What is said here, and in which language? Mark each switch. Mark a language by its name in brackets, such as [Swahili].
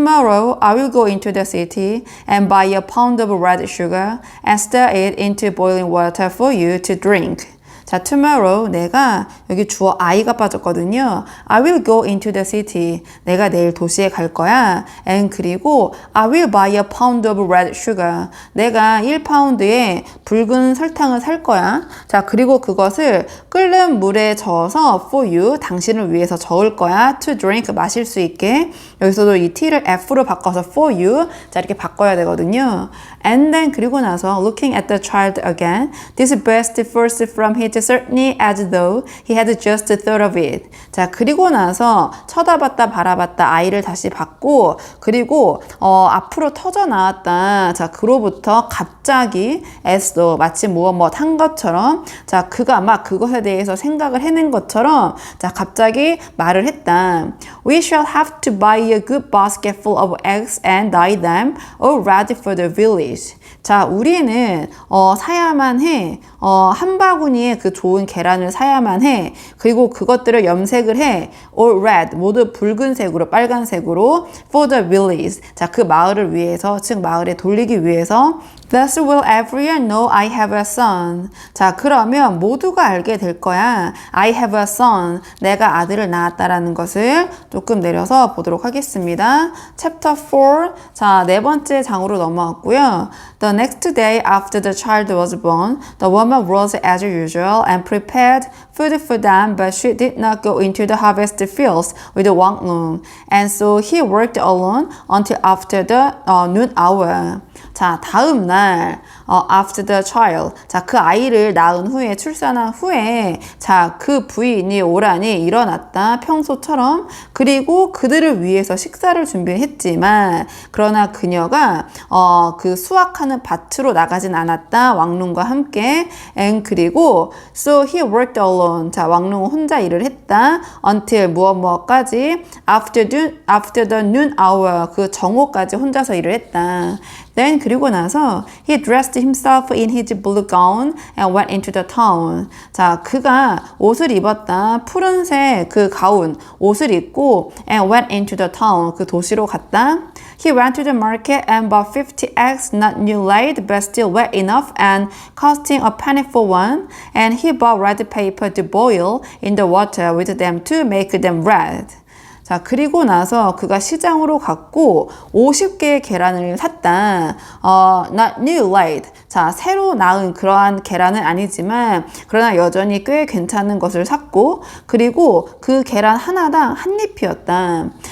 [English] Tomorrow I will go into the city and buy a pound of red sugar and stir it into boiling water for you to drink. [Korean] 자, tomorrow 내가 여기 주어 I가 빠졌거든요. [English] I will go into the city. [Korean] 내가 내일 도시에 갈 거야. [English] And [Korean] 그리고 [English] I will buy a pound of red sugar. [Korean] 내가 1파운드의 붉은 설탕을 살 거야. 자, 그리고 그것을 끓는 물에 저어서 [English] for you, [Korean] 당신을 위해서 저을 거야. [English] To drink, [Korean] 마실 수 있게. 여기서도 이 T를 F로 바꿔서 [English] for you. [Korean] 자, 이렇게 바꿔야 되거든요. [English] And then [Korean] 그리고 나서 [English] looking at the child again. This burst first from his certainly as though he had just thought of it. [Korean] 자, 그리고 나서 쳐다봤다 바라봤다 아이를 다시 봤고 그리고 앞으로 터져 나왔다. 자, 그로부터 갑자기 [English] as though [Korean] 마치 무엇 한 것처럼 자, 그가 막 그것에 대해서 생각을 해낸 것처럼 자, 갑자기 말을 했다. [English] We shall have to buy a good basket full of eggs and dye them all ready for the village. [Korean] 자, 우리는 사야만 해. 한 바구니에 그 좋은 계란을 사야만 해. 그리고 그것들을 염색을 해. [English] All red, [Korean] 모두 붉은색으로, 빨간색으로 [English] for the village. [Korean] 자, 그 마을을 위해서, 즉 마을에 돌리기 위해서 [English] Thus will everyone know I have a son. [Korean] 자, 그러면 모두가 알게 될 거야. [English] I have a son. [Korean] 내가 아들을 낳았다라는 것을 조금 내려서 보도록 하겠습니다. [English] Chapter 4. [Korean] 자, 네 번째 장으로 넘어왔고요. [English] The next day after the child was born, the woman rose as usual and prepared food for them, but she did not go into the harvest fields with Wang Lung. And so he worked alone until after the noon hour. [Korean] 자, 다음 날 [English] after the child. [Korean] 자, 그 아이를 낳은 후에 출산한 후에 자, 그 부인이 오란이 일어났다. 평소처럼. 그리고 그들을 위해서 식사를 준비했지만 그러나 그녀가 그 수확하는 밭으로 나가진 않았다. 왕눈과 함께. [English] And [Korean] 그리고 [English] so he worked alone. [Korean] 자, 왕눈은 혼자 일을 했다. [English] until [Korean] 무엇까지 [English] after the noon hour. [Korean] 그 정오까지 혼자서 일을 했다. [English] Then [Korean] 그리고 나서 [English] he dressed himself in his blue gown and went into the town. [Korean] 자, 그가 옷을 입었다. 푸른색 그 가운 옷을 입고 [English] and went into the town. [Korean] 그 도시로 갔다. [English] He went to the market and bought 50 eggs, not new laid, but still wet enough and costing a penny for one. And he bought red paper to boil in the water with them to make them red. [Korean] 자, 그리고 나서 그가 시장으로 갔고 50개의 계란을 샀다. [English] Not new laid. [Korean] 자, 새로 낳은 그러한 계란은 아니지만 그러나 여전히 꽤 괜찮은 것을 샀고 그리고 그 계란 하나당 한 잎이었다.